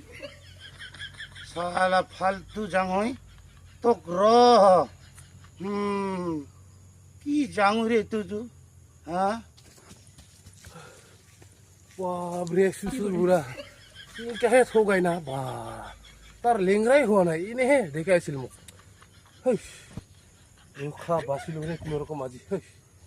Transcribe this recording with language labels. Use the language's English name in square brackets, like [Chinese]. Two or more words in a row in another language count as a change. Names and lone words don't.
[Rangpuri] শালা ফালতু জাঙৈ, তোক র। কি জাঙৈ রে তুই? বাবরে সুসুর বুড়া কে ঠগাই না বা, তার লেংরাই হওয়া নাই, এনেহে দেখাইছিল মোক। রক্ষা বাঁচিল কোন রকম আজি।